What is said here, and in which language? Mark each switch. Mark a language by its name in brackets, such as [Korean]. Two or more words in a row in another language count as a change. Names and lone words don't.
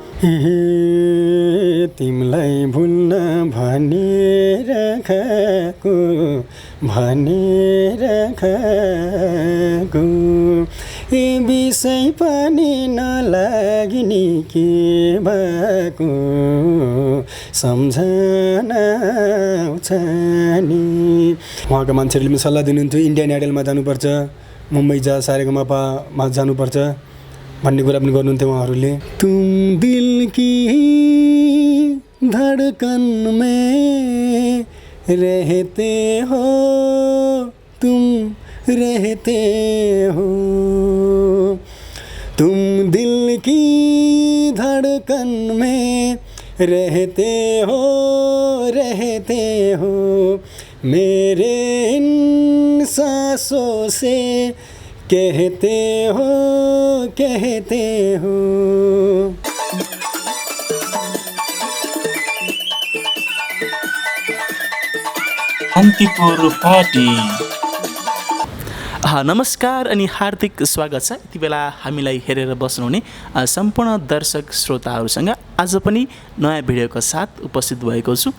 [Nepali] तिमीलाई भुल्न भनेर खाएको ए विषय पनि नलाग्ने के भएको सम्झना आउँछ नि। उहाँका मान्छेहरूले पनि सल्लाह दिनुहुन्थ्यो इन्डियन आइडलमा जानुपर्छ, मुम्बई जा, सारेगामापामा जानुपर्छ भन्ने कुरा पनि गर्नुहुन्थ्यो उहाँहरूले। [Hindi] तुम दिल की धडकन में रहते हो, तुम रहते हो, तुम दिल की धड़कन में रहते हो, मेरे इन सांसों से कहते हो। [Nepali] शान्तिपुर पार्टी। नमस्कार अनि हार्दिक स्वागत छ यति बेला हामीलाई हेरेर बस्नुहुने सम्पूर्ण दर्शक श्रोताहरूसँग आज पनि नयाँ भिडियोको साथ उपस्थित भएको छु।